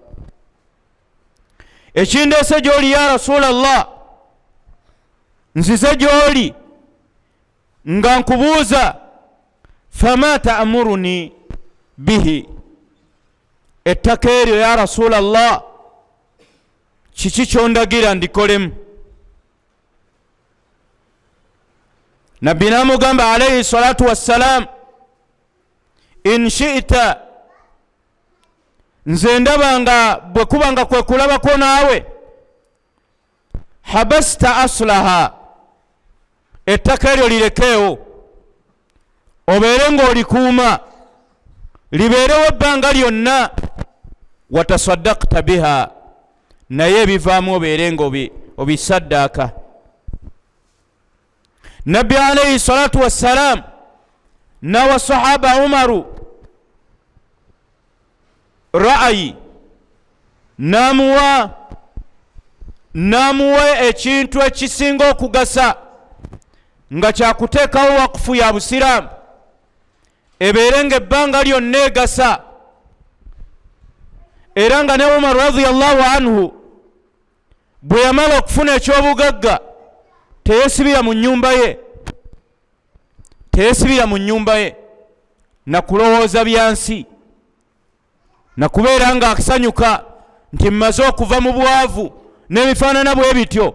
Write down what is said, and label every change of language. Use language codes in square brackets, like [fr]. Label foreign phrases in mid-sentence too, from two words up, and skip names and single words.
[lg] Ekindeese gy'oli [ar] يا رسول الله, [lg] nzize gy'oli nga nkubuuza [ar] فما تأمرني به, [lg] ettaka eryo [ar] يا رسول الله [lg] kiki kyondagira ndikolemu? Nabbi namugamba [ar] عليه الصلاة والسلام, إن شئت, [lg] nze ndaba nga bwe kuba nga kwe kulabako naawe, [ar] حبست أصلها, [lg] ettaka eryo lirekeewo obeere ng'olikuuma libeerewo ebbanga lyonna, [ar] وتصدقت بها, [lg] naye ebivaamu obeere ng'obisaddaaka. Nabbi [ar] عليه الصلاة والسلام [lg] nawa sahaba Umaru ra'ayi, namuwa ekintu ekisinga okugasa nga kyakuteekawo wakufu ya Busiraamu, ebeere ng'ebbanga lyonna egasa, era nga ne Umar [ar] رضي الله عنه [lg] bwe yamala okufuna ekyobugagga teyesibira mu nnyumba ye na kulowooza byansi, na kubeera nga akisanyuka nti mmaze okuva mu bwavu n'ebifaanana bwe bityo.